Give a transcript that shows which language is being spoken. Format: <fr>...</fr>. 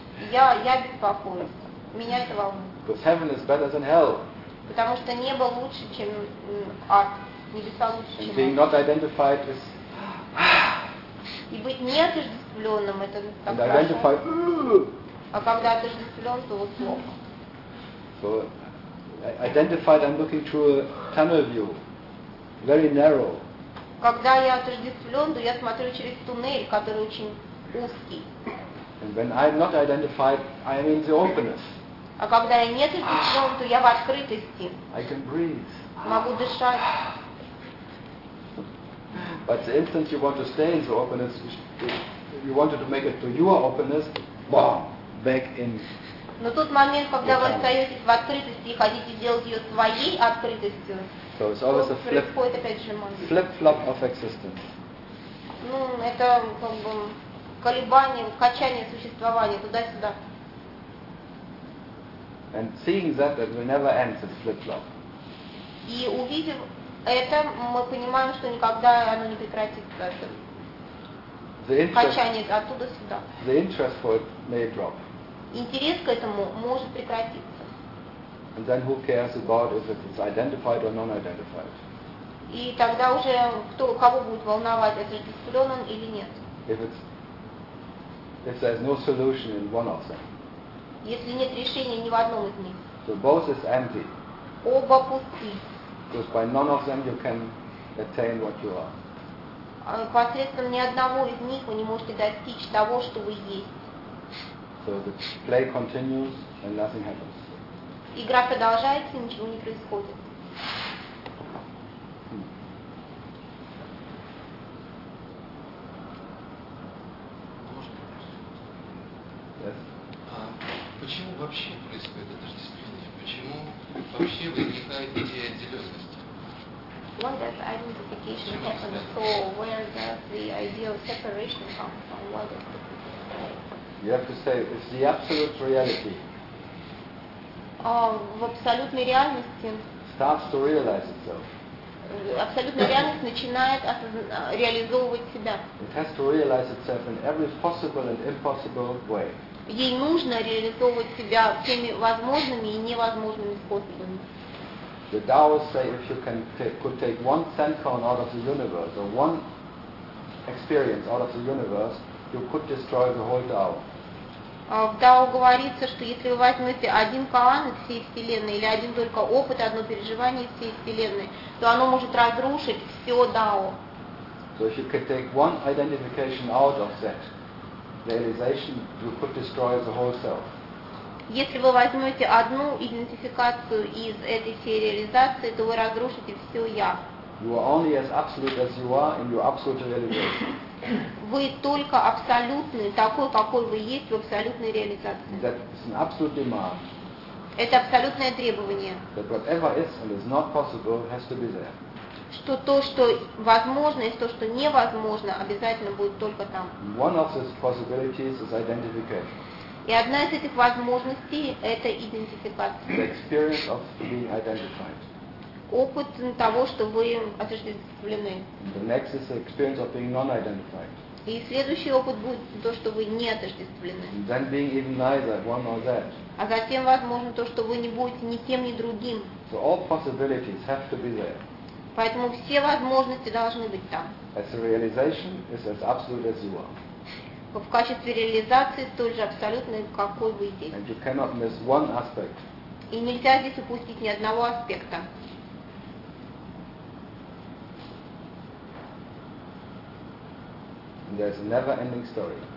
<ru>Я беспокоюсь. Меня это волнует.</ru> <en>Because heaven is better than hell.</en> <ru>Потому что небо лучше, чем ад. Небеса лучше, чем ад.</ru> <en>Being not identified is...</en> <ru>И быть не отождествленным, это так хорошо.</ru> <en>And identified...</en> <ru>А когда отождествлен, то вот плохо.</ru> <en>So, identified, I'm looking through a tunnel view. Very narrow.</en> <ru>Когда я отождествлен, то я смотрю через туннель, который очень узкий.</ru> <en>And when I'm not identified, I am in the openness.</en> <ru>А когда я не отождествлен, то я в открытости.</ru> <en>I can breathe.</en> <ru>Могу дышать.</ru> <en>But the instant you want to stay in the openness, you wanted to make it to your openness, bam, back in.</en> <ru>Но тот момент, когда вы остаетесь в открытости и хотите делать ее своей открытостью,</ru> <en>so it's always a flip, flip-flop of existence.</en> <ru>Ну, это как бы колебание, качание существования туда-сюда.</ru> <en>And seeing that, that will never end this flip-flop.</en> <ru>И увидев это, мы понимаем, что никогда оно не прекратится. Это качание оттуда-сюда.</ru> <en>The interest for it may drop.</en> <ru>Интерес к этому может прекратиться.</ru> <en>And then who cares about if it's identified or non-identified?</en> <ru>И тогда уже кто, кого будет волновать, отождествлен он или нет?</ru> <en>If there's no solution in one of them.</en> <ru>Если нет решения ни в одном из них.</ru> <en>So both is empty.</en> <ru>Оба пусты.</ru> <en>Because by none of them you can attain what you are.</en> <ru>Посредством ни одного из них вы не можете достичь того, что вы есть.</ru> <en>So the play continues and nothing happens.</en> <ru>Игра продолжается, и ничего не происходит. Можно</ru> <en>yes.</en> <ru>А почему вообще происходит отождествление? Почему вообще возникает идея отделенности?</ru> <en>When does identification happen? So where does the idea of separation come from? What is the You have to say it's the absolute reality.</en> <ru>В абсолютной реальности</ru> <en>starts to realize itself.</en> <ru>Абсолютная реальность начинает реализовывать себя.</ru> <en>It has to realize itself in every possible and impossible way.</en> <ru>Ей нужно реализовывать себя всеми возможными и невозможными способами.</ru> <en>The Taoists say if you can could take one sankhan out of the universe or one experience out of the universe, you could destroy the whole Tao.</en> <ru>В Дао говорится, что если вы возьмете один каан из всей Вселенной, или один только опыт, одно переживание из всей Вселенной, то оно может разрушить все Дао.</ru> <en>So if you could take one identification out of that realization, you could destroy the whole self.</en> <ru>Если вы возьмете одну идентификацию из этой всей реализации, то вы разрушите все я.</ru> <en>You are only as absolute as you are in your absolute realization.</en> <ru>Вы только абсолютный такой, какой вы есть в абсолютной реализации.</ru> <en>That is an absolute demand.</en> <ru>Это абсолютное требование.</ru> <en>That whatever is and is not possible has to be there.</en> <ru>Что то, что возможно, и то, что невозможно, обязательно будет только там.</ru> <en>One of these possibilities is identification.</en> <ru>И одна из этих возможностей – это идентификация.</ru> <en>The experience of being identified.</en> <ru>Опыт того, что вы осуществлены.</ru> <en>The next is the experience of being non-identified.</en> <ru>И следующий опыт будет то, что вы не отождествлены.</ru> <en>Then being even neither, one or that.</en> <ru>А затем возможно то, что вы не будете ни тем, ни другим.</ru> <en>So all possibilities have to be there.</en> <ru>Поэтому все возможности должны быть там.</ru> <en>As a realization is as absolute as you are.</en> <ru>В качестве реализации столь же абсолютной, какой вы есть.</ru> <en>And you cannot miss one aspect.</en> <ru>И нельзя здесь упустить ни одного аспекта.</ru> <en>There's a never-ending story.</en>